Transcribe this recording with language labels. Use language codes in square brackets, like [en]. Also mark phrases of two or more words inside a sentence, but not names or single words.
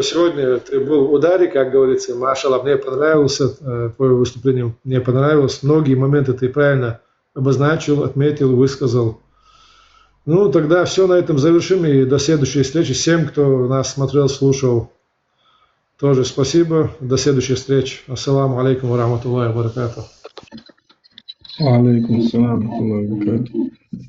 [ru] Сегодня ты был в ударе, как говорится. Машаллах, мне понравилось твое выступление, мне понравилось. Многие моменты ты правильно обозначил, отметил, высказал. Ну, тогда все на этом завершим и до следующей встречи. Всем, кто нас смотрел, слушал, тоже спасибо. До следующей встречи. [ar] السلام عليكم ورحمة الله وبركاته. عليكم السلام ورحمة الله وبركاته.